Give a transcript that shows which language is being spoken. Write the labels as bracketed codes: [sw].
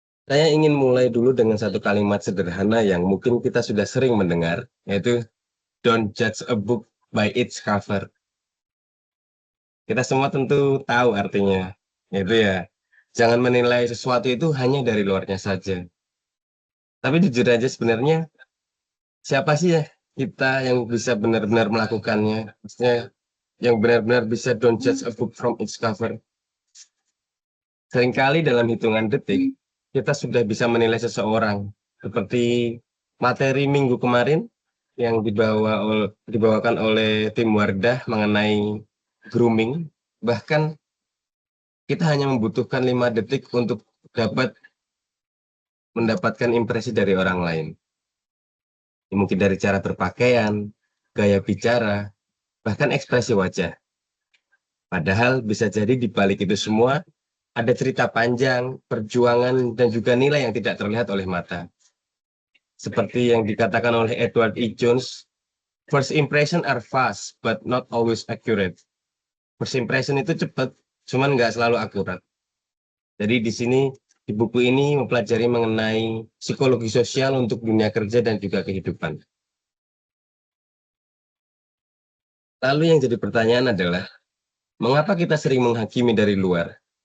[id] Saya ingin mulai dulu dengan satu kalimat sederhana yang mungkin kita sudah sering mendengar, yaitu [en] don't judge a book by its cover. [id] Kita semua tentu tahu artinya, yaitu ya, jangan menilai sesuatu itu hanya dari luarnya saja. Tapi jujur aja sebenarnya, siapa sih ya kita yang bisa benar-benar melakukannya? Maksudnya yang benar-benar bisa [en] don't judge a book from its cover. [id] Seringkali dalam hitungan detik, kita sudah bisa menilai seseorang. Seperti materi minggu kemarin yang dibawakan oleh tim Wardah mengenai grooming. Bahkan kita hanya membutuhkan 5 detik untuk dapat mendapatkan impresi dari orang lain. Mungkin dari cara berpakaian, gaya bicara, bahkan ekspresi wajah. Padahal bisa jadi di balik itu semua ada cerita panjang, perjuangan, dan juga nilai yang tidak terlihat oleh mata. Seperti yang dikatakan oleh Edward E. [en] Jones, first impression are fast, but not always accurate. [id] First impression itu cepat, cuman nggak selalu akurat. Jadi di sini, di buku ini mempelajari mengenai psikologi sosial untuk dunia kerja dan juga kehidupan. Lalu yang jadi pertanyaan adalah, mengapa kita sering menghakimi dari luar?